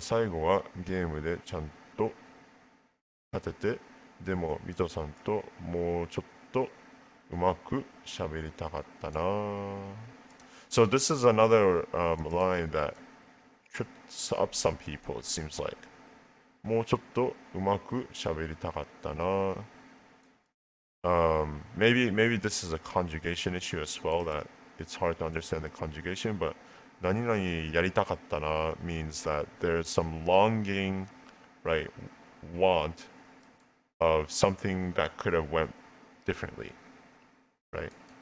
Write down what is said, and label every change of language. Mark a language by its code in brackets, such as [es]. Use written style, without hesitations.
[ja] 最後はゲームでちゃんと勝てて、でもミトさんともうちょっとうまく喋りたかったな。 [en] So this is another line that trips up some people, it seems like. [ja] もうちょっとうまく喋りたかったな。 [en] Maybe this is a conjugation issue as well, that it's hard to understand the conjugation, but [ja] 何々やりたかったな [en] means that there's some longing, right? want of something that could have went differently, right?